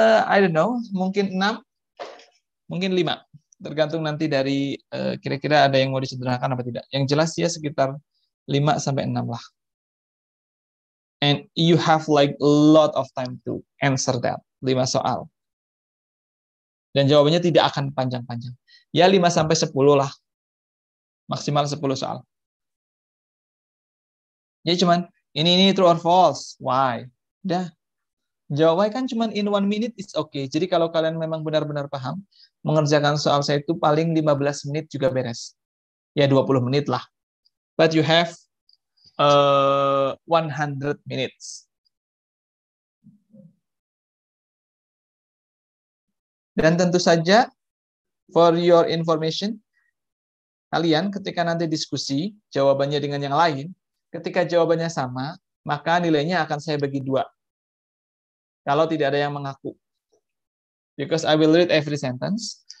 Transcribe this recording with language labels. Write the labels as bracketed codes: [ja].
[en] I don't know, [id] mungkin 6, mungkin 5. Tergantung nanti dari kira-kira ada yang mau disederhanakan apa tidak. Yang jelas ya sekitar 5 sampai 6 lah. [en] And you have like a lot of time to answer that. [id] 5 soal. Dan jawabannya tidak akan panjang-panjang. Ya 5 sampai 10 lah. Maksimal 10 soal. Jadi cuman ini [en] true or false. Why? [id] Udah. Jawabnya kan cuman [en] in 1 minute is okay. [id] Jadi kalau kalian memang benar-benar paham, mengerjakan soal saya itu paling 15 menit juga beres. Ya 20 menit lah. [en] But you have 100 minutes. [id] Dan tentu saja, [en] for your information, [id] kalian ketika nanti diskusi, jawabannya dengan yang lain, ketika jawabannya sama, maka nilainya akan saya bagi 2. Kalau tidak ada yang mengaku. [en] Because I will read every sentence.